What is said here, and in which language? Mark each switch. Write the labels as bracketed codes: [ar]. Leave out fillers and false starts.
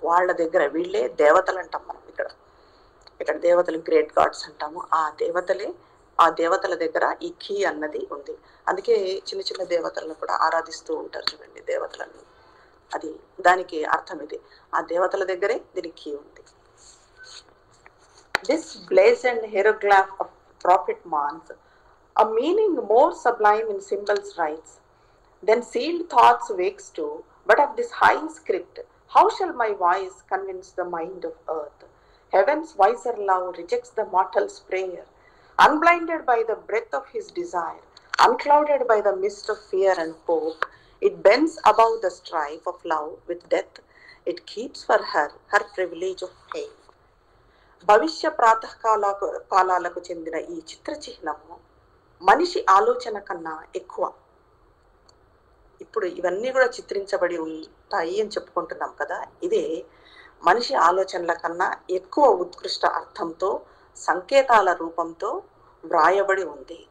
[te] వాళ్ళ దగ్గర, వీళ్ళే దేవతలు అంటాం మనం ఇక్కడ దేవతలు, [en] great gods [te] అంటాము. ఆ దేవతల దగ్గర ఈ కీ అన్నది ఉంది. అందుకే చిన్న చిన్న దేవతలను కూడా ఆరాధిస్తూ ఉంటారు చూడండి, దేవతలను. అది దానికి అర్థం ఇది, ఆ దేవతల దగ్గరే దీనికి కీ ఉంది. [en] This blazoned hieroglyph of prophet Mans, a meaning more sublime in symbols writes, then sealed thoughts wakes to, but of this high script, how shall my voice convince the mind of earth? Heaven's wiser love rejects the mortal's prayer, unblinded by the breath of his desire, unclouded by the mist of fear and hope. It bends above the strife of love with death. It keeps for her privilege of pain. [te] భవిష్య ప్రాతకాలాలకు చెందిన ఈ చిత్ర చిహ్నము మనిషి ఆలోచన కన్నా ఎక్కువ. ఇప్పుడు ఇవన్నీ కూడా చిత్రించబడి ఉంటాయి అని చెప్పుకుంటున్నాం కదా, ఇదే మనిషి ఆలోచనల కన్నా ఎక్కువ ఉత్కృష్ట అర్థంతో, సంకేతాల రూపంతో వ్రాయబడి ఉంది.